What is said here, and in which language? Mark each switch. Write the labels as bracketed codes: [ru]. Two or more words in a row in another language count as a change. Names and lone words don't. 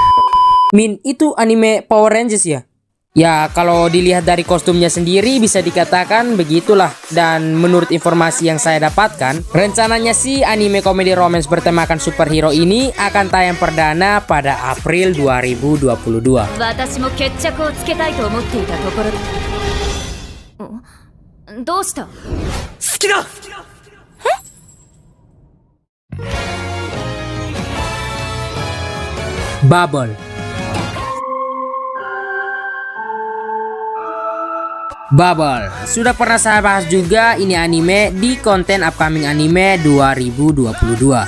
[id] Min, itu anime Power Rangers ya? Ya, kalau dilihat dari kostumnya sendiri bisa dikatakan begitulah. Dan menurut informasi yang saya dapatkan, rencananya sih anime komedi romance bertemakan superhero ini akan tayang perdana pada April 2022. [ja] 私も決着をつけたいと思っていたところだ。どうした？好きだ。 [id] Bubble. Bubble, sudah pernah saya bahas juga ini anime di konten upcoming anime 2022.